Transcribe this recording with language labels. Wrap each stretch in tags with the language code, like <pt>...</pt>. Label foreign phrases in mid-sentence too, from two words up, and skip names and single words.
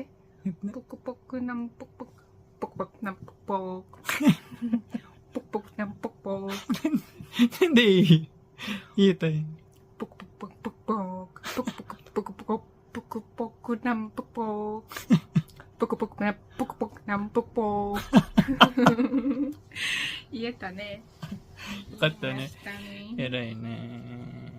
<tl>Pukpok ng pukpok. Pukpok ng pukpok. Pukpok ng pukpok. Hindi. Ito eh. Pukpok pukpok. Pukpok pukpok ng pukpok. Pukpok ng pukpok.</tl> <ja>Iya だね。よかったね。言いましたね。偉いね。</ja>